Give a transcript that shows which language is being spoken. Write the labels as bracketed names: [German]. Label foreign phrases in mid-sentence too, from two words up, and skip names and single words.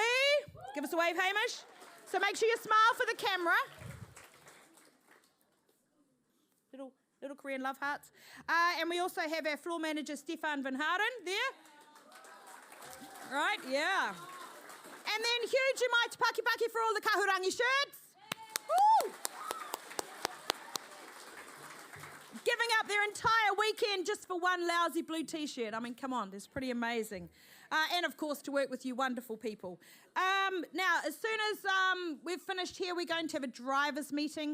[English] Give us a wave, Hamish. So make sure you smile for the camera. Little Korean love hearts. And we also have our floor manager, Stefan Van Harden, there. Right, yeah. And then huge [Māori] mai te paki [English] for all the kahurangi shirts. Woo! Giving up their entire weekend just for one lousy blue T-shirt. I mean, come on, that's pretty amazing. And, of course, to work with you wonderful people. Now, as soon as we've finished here, we're going to have a drivers' meeting.